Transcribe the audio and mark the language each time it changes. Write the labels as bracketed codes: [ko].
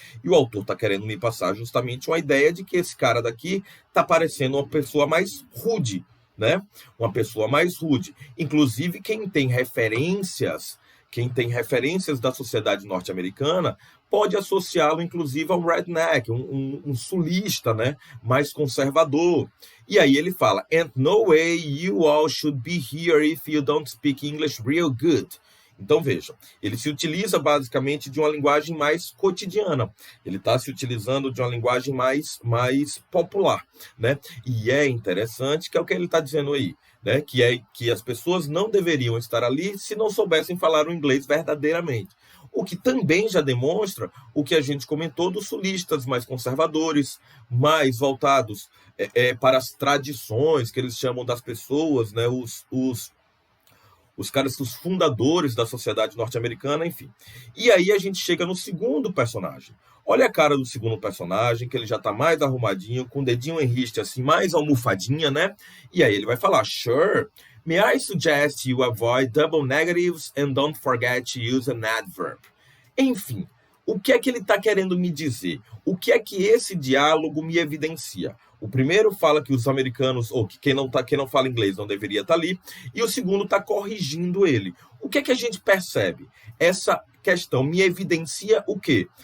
[pt] E o autor tá querendo me passar justamente uma ideia de que esse cara daqui tá parecendo uma pessoa mais rude, né? Uma pessoa mais rude. Inclusive, quem tem referências da sociedade norte-americana pode associá-lo, inclusive, ao redneck, um sulista, né? Mais conservador. E aí ele fala, [en] and no way you all should be here if you don't speak English real good. [pt] Então, veja, ele se utiliza basicamente de uma linguagem mais cotidiana. Ele está se utilizando de uma linguagem mais popular, né? E é interessante que é o que ele está dizendo aí, né? Que as pessoas não deveriam estar ali se não soubessem falar o inglês verdadeiramente. O que também já demonstra o que a gente comentou dos sulistas mais conservadores, mais voltados para as tradições que eles chamam das pessoas, né? Os caras, os fundadores da sociedade norte-americana, enfim. E aí a gente chega no segundo personagem. Olha a cara do segundo personagem, que ele já tá mais arrumadinho, com o dedinho em riste, assim, mais almofadinha, né? E aí ele vai falar, [en] sure, may I suggest you avoid double negatives and don't forget to use an adverb. [pt] Enfim, o que é que ele está querendo me dizer? O que é que esse diálogo me evidencia? O primeiro fala que os americanos, ou que quem não fala inglês não deveria estar ali, e o segundo está corrigindo ele. O que é que a gente percebe? Essa questão me evidencia o quê?